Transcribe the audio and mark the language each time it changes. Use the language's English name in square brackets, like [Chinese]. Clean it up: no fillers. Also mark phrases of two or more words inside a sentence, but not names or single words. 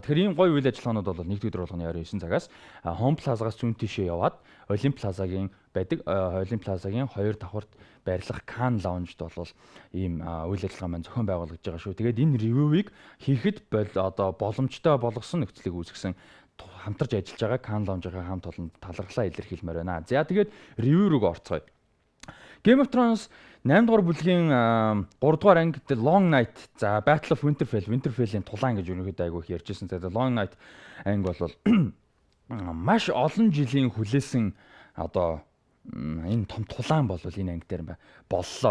[Mongolian] Тэгэхээр ийм гоё үйл ажиллагаанууд бол нэгд өдөр болгоны 29 цагаас Home Plaza-гаас зүүн тишээ яваад Olymp Plaza-гийн байдаг Olymp Plaza-гийн 2 давхарт байрлах Cannes Lounge-д бол ийм үйл ажиллагаа маань зохион байгуулагдаж байгаа шүү. Тэгээд энэ ревювийг хийхэд одоо боломжтой болгосон нөхцөлийг үүсгэсэн хамтарч ажиллаж байгаа Cannes Lounge-ийн хамт олон талархлаа илэрхийлмээр байна. За тэгээд ревю рүү орцгоё. Game of Thrones 8 дугаар бүлгийн 3 дугаар анги The Long Night за Battle of Winterfell-ийн тулаан гэж ерөнхийдөө айгүйх ярьжсэн. The Long Night анги бол маш олон жилийн хүлээсэн одоо энэ том тулаан бол энэ анги дээр боллоо.